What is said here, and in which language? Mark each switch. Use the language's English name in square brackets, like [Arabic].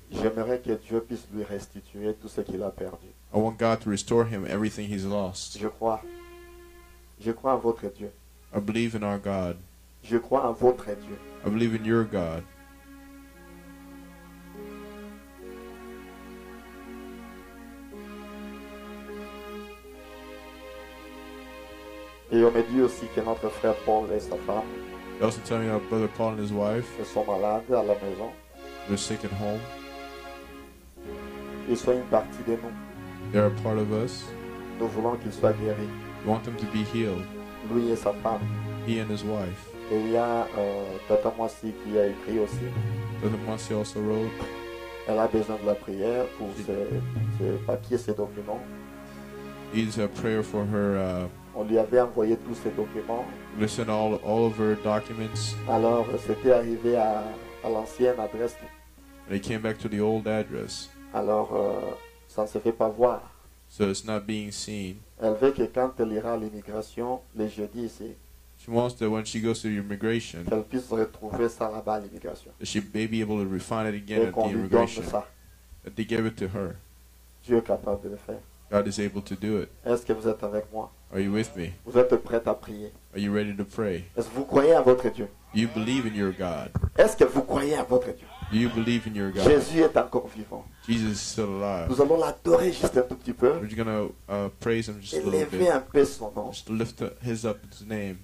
[French] J'aimerais que Dieu puisse lui restituer tout ce qu'il a perdu. [English] I want God to restore him everything he's lost. [French] Je crois en votre Dieu. [English] I believe in our God. [French] Je crois en votre Dieu. [English] I believe in your God. [French] Et on me dit aussi que notre frère Paul et sa femme [English] They also tell me our brother Paul and his wife, [French] sont malades à la maison. [English] they're sick at home. [French] Ils sont une partie de nous. [English] They're a part of us. [French] Nous voulons qu'ils soient guéris. [English] We want them to be healed. [French] Lui et sa femme. [English] He and his wife. [French] Et il y a Tata Moissi qui a écrit aussi. [English] Brother Marcy also wrote, [French] Elle a besoin de la prière pour ses papiers, ses documents. [English] needs a prayer for her, [French] On lui avait envoyé tous ces documents. [English] listen all of her documents. [French] Alors c'était arrivé à l'ancienne adresse. [English] And they came back to the old address. [French] Alors ça ne se fait pas voir. [English] So it's not being seen. [French] Elle veut que quand elle ira à l'immigration, les jeudis ici, [English] She wants that when she goes to immigration, [French] qu'elle puisse retrouver ça là-bas à l'immigration. [English] that she may be able to refine it again [French] Et [English] at the [French] qu'on lui donne [English] immigration. [French] ça. [English] That they give it to her. [French] Dieu est capable de le faire. [English] God is able to do it. [French] Est-ce que vous êtes avec moi? [English] Are you with me? [French] Vous êtes prêts à prier? [English] Are you ready to pray? [French] Est-ce que vous croyez en votre Dieu? [English] Do you believe in your God? [French] Est-ce que vous croyez en votre Dieu? [English] Do you believe in your God? [French] Jésus est encore vivant. [English] Jesus is still alive. [French] Nous allons l'adorer juste un tout petit peu. [English] We're just going to praise him just a little [French] Élever [English] bit. [French] un peu son nom. [English] Just lift his up his name.